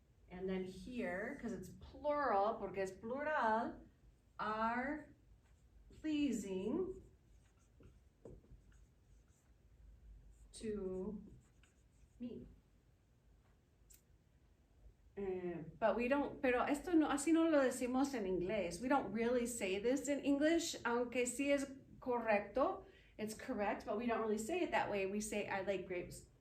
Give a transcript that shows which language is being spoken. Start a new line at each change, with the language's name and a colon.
English: And then here, because it's plural,
Spanish: porque es plural,
English: are pleasing to me. But we don't,
Spanish: pero esto no, así no lo decimos en inglés.
English: We don't really say this in English,
Spanish: aunque sí es correcto.
English: It's correct, but we don't really say it that way. We say, I like grapes.